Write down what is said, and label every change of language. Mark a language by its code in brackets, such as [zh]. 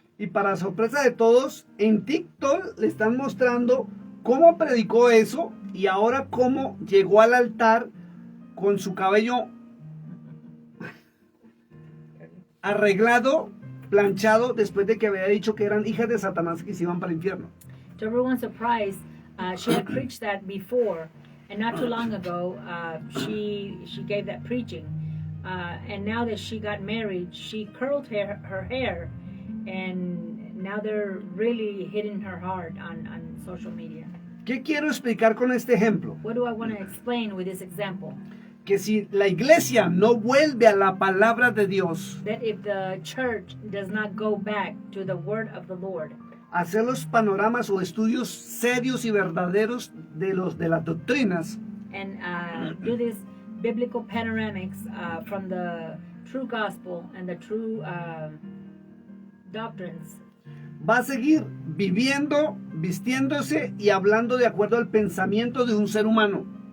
[es] Y para sorpresa de todos, en TikTok le están mostrando cómo predicó eso y ahora cómo llegó al altar con su cabello arreglado, planchado, después de que había dicho que eran hijas de Satanás que se iban para el infierno. [en] To everyone's surprise, she had preached that before, And not too long ago, she gave that preaching. And now that she got married, she curled her hair, and now they're really hitting her hard on social media. [es] ¿Qué quiero explicar con este ejemplo? [en] What do I want to explain with this example? [es] Que si la iglesia no vuelve a la palabra de Dios, [en] That if the church does not go back to the word of the Lord, [es] hacer los panoramas o estudios serios y verdaderos de las doctrinas, [en] and do this biblical panoramics from the true gospel and the true doctrines, [es] va a seguir viviendo, vistiéndose y hablando de acuerdo al pensamiento de un ser humano.